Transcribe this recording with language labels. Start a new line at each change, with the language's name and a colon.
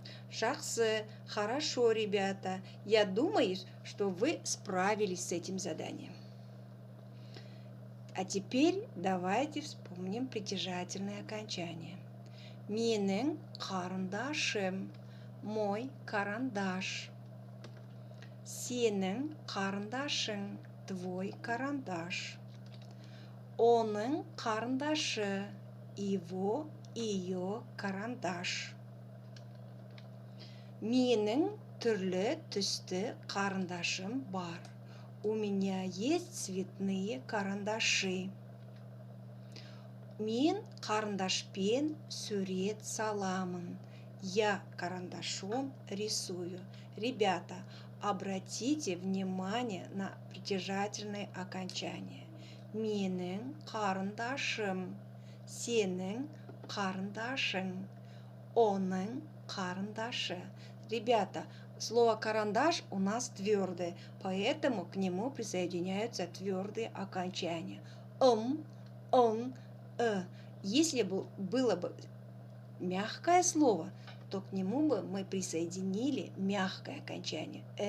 Kazakh: Жақсы,
Russian: хорошо, ребята. Я думаю, что вы справились с этим заданием. А теперь давайте вспомним притяжательное окончание.
Kazakh: Менің қарындашым,
Russian: мой карандаш.
Kazakh: Сенің қарындашың,
Russian: твой карандаш.
Kazakh: Оның қарындашы,
Russian: его, ее карандаш.
Kazakh: Менің түрлі түсті қарындашым бар.
Russian: У меня есть цветные карандаши.
Kazakh: Мен карандашпен сурет саламын.
Russian: Я карандашом рисую. Ребята, обратите внимание на притяжательные окончания.
Kazakh: Менің карандашым, сенің карандашың, оның карандашы.
Russian: Ребята, слово карандаш у нас твердое, поэтому к нему присоединяются твердые окончания. Он, Если было бы мягкое слово, то к нему бы мы присоединили мягкое окончание.